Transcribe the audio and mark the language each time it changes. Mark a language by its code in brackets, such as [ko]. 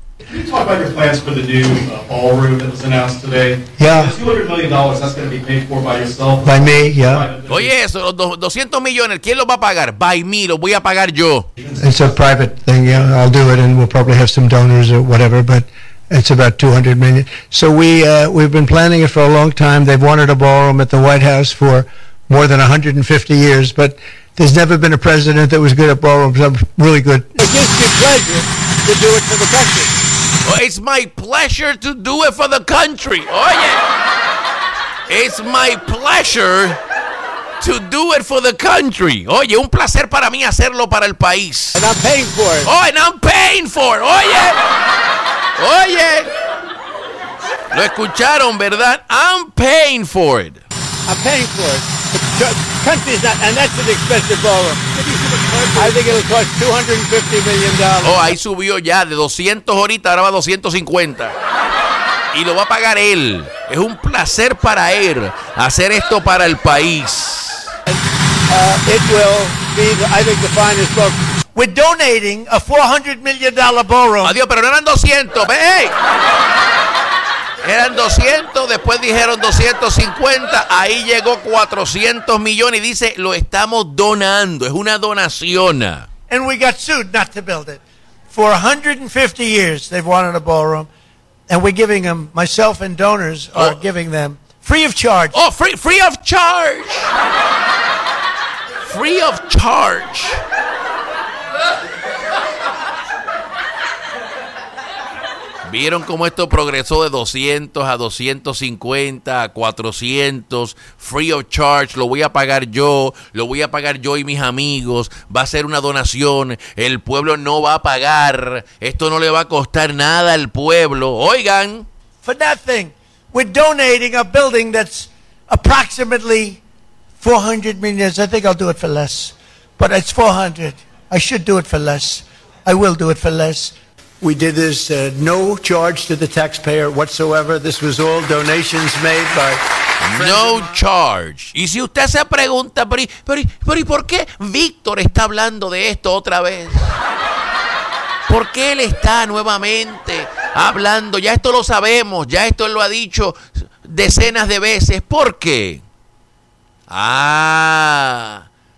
[en] Can you talk about your plans for the new ballroom that was announced today? Yeah. $200 million, that's going to be paid for by yourself. By me, yeah. [es] Oye, eso, los 200 millones, ¿quién los va a pagar? [en] By me, [es] los voy a pagar yo. [en] It's a private thing, yeah. I'll do it and we'll probably have some donors or whatever, but it's about $200 million. So we've been planning it for a long time. They've wanted a ballroom at the White House for more than 150 years, but there's never been a president that was good at ballrooms. I'm really good. It gives you pleasure. To do it for the country. It's my pleasure to do it for the country. Oh yeah. It's my pleasure to do it for the country. [es] Oye, un placer para mí hacerlo para el país. [en] And I'm paying for it. Oh, and I'm paying for it. [es] Oye. Lo escucharon, ¿verdad? [en] I'm paying for it. I'm paying for it. Country's not, and that's an expensive ballroom. I think it'll cost $250 million. [es] Oh, ahí subió ya, de 200 ahorita, ahora va 250. Y lo va a pagar él. Es un placer para él hacer esto para el país. [en] It will be, I think, the finest book. We're donating a $400 million ballroom. [es] Adiós, pero no eran 200. ¡Hey! Eran 200, después dijeron 250, ahí llegó 400 millones y dice, lo estamos donando, es una donación. [en] And we got sued not to build it. For 150 years they've wanted a ballroom and we're giving them, myself and donors are giving them free of charge. Oh, free of charge. Free of charge. [es] ¿Vieron cómo esto progresó de 200 a 250 a 400? [en] Free of charge, [es] lo voy a pagar yo, lo voy a pagar yo y mis amigos. Va a ser una donación, el pueblo no va a pagar. Esto no le va a costar nada al pueblo. Oigan. [en] For nothing, we're donating a building that's approximately 400 millions. I think I'll do it for less. But it's 400. I should do it for less. I will do it for less. We did this no charge to the taxpayer whatsoever. This was all donations made by no charge. [es] Y si usted se pregunta, pero ¿y por qué Víctor está hablando de esto otra vez? ¿Por qué él está nuevamente hablando? Ya esto lo sabemos, ya esto él lo ha dicho decenas de veces. ¿Por qué? Ah,